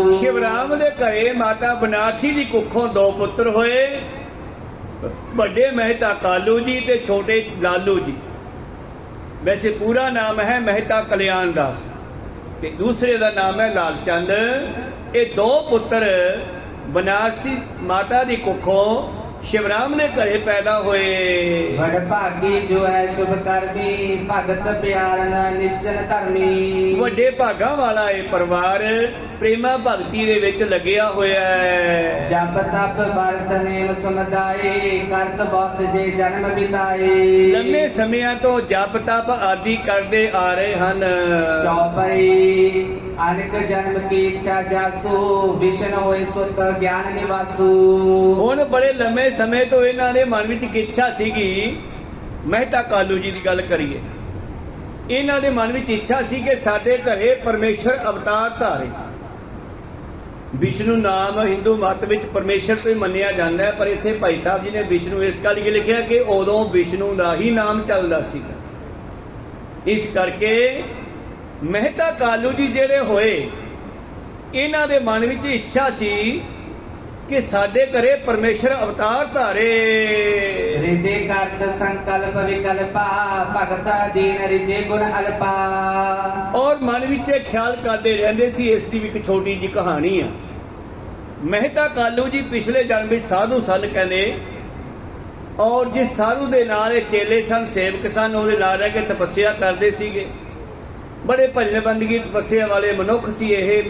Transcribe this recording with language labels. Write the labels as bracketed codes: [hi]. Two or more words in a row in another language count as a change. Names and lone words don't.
[pa] ਸ਼ਿਵਰਾਮ ਦੇ ਘਰੇ ਮਾਤਾ ਬਨਾਰਸੀ ਦੀ ਕੁੱਖੋਂ ਦੋ ਪੁੱਤਰ ਹੋਏ, ਵੱਡੇ ਮਹਿਤਾ ਕਾਲੂ ਜੀ ਤੇ ਛੋਟੇ ਲਾਲੂ ਜੀ। ਵੈਸੇ ਪੂਰਾ ਨਾਮ ਹੈ ਮਹਿਤਾ ਕਲਿਆਣ ਦਾਸ ਤੇ ਦੂਸਰੇ ਦਾ ਨਾਮ ਹੈ ਲਾਲ ਚੰਦ। ਇਹ ਦੋ ਪੁੱਤਰ ਬਨਾਰਸੀ ਮਾਤਾ ਦੀ ਕੁੱਖੋਂ ਸ਼ਿਵਰਾਮ ਨੇ ਘਰੇ ਪੈਦਾ ਹੋਏ। [bra] बड़ भागी जो है शुभ कर्मी, भगत प्यारन निश्चल धर्मी। [pa] ਵੱਡੇ ਭਾਗਾਂ ਵਾਲਾ ਇਹ ਪਰਿਵਾਰ ਪ੍ਰੇਮਾ ਭਗਤੀ ਦੇ ਵਿੱਚ ਲੱਗਿਆ ਹੋਇਆ ਹੈ। [bra] जप तप व्रत नेम समुदाय, करत बहुत जे जन्म बिताए। [pa] ਲੰਮੇ ਸਮਿਆਂ ਤੋਂ ਜਪ ਤਪ ਆਦि ਕਰਦੇ ਆ ਰਹੇ ਹਨ। [bra] चौपई अनेक जन्म की इच्छा जासु, विष्णु होए सुत ज्ञान निवासु। [pa] ਹੁਣ ਬੜੇ ਲੰਮੇ ਸਮੇਂ ਤੋਂ ਇਹਨਾਂ ਦੇ ਮਨ ਵਿੱਚ ਇੱਕ ਇੱਛਾ ਸੀਗੀ। ਮਹਿਤਾ ਕਾਲੂ ਜੀ ਦੀ ਗੱਲ ਕਰੀਏ, ਇਹਨਾਂ ਦੇ ਮਨ ਵਿੱਚ ਇੱਛਾ ਸੀ ਕਿ ਸਾਡੇ ਘਰੇ ਪਰਮੇਸ਼ਰ ਅਵਤਾਰ ਧਾਰੇ। ਵਿਸ਼ਨੂੰ ਨਾਮ ਹਿੰਦੂ ਮਤ ਵਿੱਚ ਪਰਮੇਸ਼ਰ ਤੋਂ ਹੀ ਮੰਨਿਆ ਜਾਂਦਾ ਹੈ, ਪਰ ਇੱਥੇ ਭਾਈ ਸਾਹਿਬ ਜੀ ਨੇ ਵਿਸ਼ਨੂੰ ਇਸ ਗੱਲ ਲਈ ਲਿਖਿਆ ਕਿ ਉਦੋਂ ਵਿਸ਼ਨੂੰ ਦਾ ਹੀ ਨਾਮ ਚੱਲਦਾ ਸੀਗਾ। ਇਸ ਕਰਕੇ ਮਹਿਤਾ ਕਾਲੂ ਜੀ ਜਿਹੜੇ ਹੋਏ, ਇਹਨਾਂ ਦੇ ਮਨ ਵਿੱਚ ਇੱਛਾ ਸੀ ਕਿ ਸਾਡੇ ਘਰੇ ਪਰਮੇਸ਼ਰ ਅਵਤਾਰ ਧਾਰੇ। [bra] हृदय करत संकल्प विकल्पा, भगत दीन रिजे गुण अल्पा। [pa] ਔਰ ਮਨ ਵਿੱਚ ਇਹ ਖਿਆਲ ਕਰਦੇ ਰਹਿੰਦੇ ਸੀ। ਇਸ ਦੀ ਵੀ ਇੱਕ ਛੋਟੀ ਜਿਹੀ ਕਹਾਣੀ ਆ। ਮਹਿਤਾ ਕਾਲੂ ਜੀ ਪਿਛਲੇ ਜਨਮ ਵਿੱਚ ਸਾਧੂ ਸਨ ਕਹਿੰਦੇ, ਔਰ ਜਿਸ ਸਾਧੂ ਦੇ ਨਾਲ ਇਹ ਚੇਲੇ ਸਨ, ਸੇਵਕ ਸਨ, ਉਹਦੇ ਨਾਲ ਰਹਿ ਕੇ ਤਪੱਸਿਆ ਕਰਦੇ ਸੀਗੇ। ਬੜੇ ਭਜਨ ਬੰਦਗੀ ਤਪੱਸਿਆ ਵਾਲੇ ਮਨੁੱਖ ਸੀ ਇਹ।